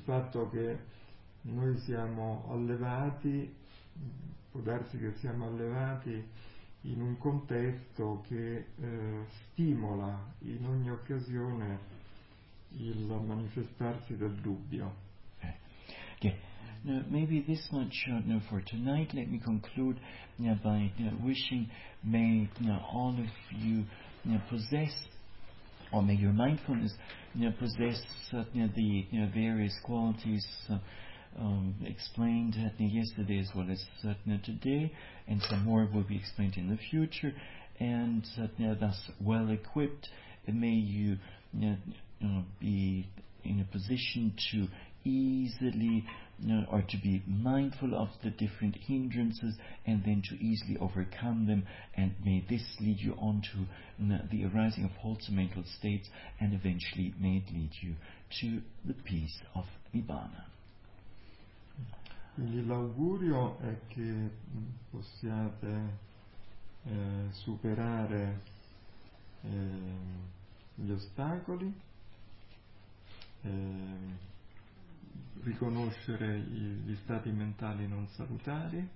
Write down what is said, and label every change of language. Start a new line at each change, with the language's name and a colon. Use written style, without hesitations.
Italian: Il fatto che noi siamo allevati, può darsi che siamo allevati in un contesto che stimola in ogni occasione il manifestarsi del dubbio.
English: Okay. Now, maybe this much for tonight. Let me conclude by wishing may all of you possess, or may your mindfulness possess the various qualities explained yesterday as well as today, and some more will be explained in the future, and thus well equipped may you be in a position to easily or to be mindful of the different hindrances and then to easily overcome them, and may this lead you on to the arising of wholesome mental states, and eventually may it lead you to the peace of Nibbana.
Italian: Quindi l'augurio è che possiate superare gli ostacoli, riconoscere gli stati mentali non salutari,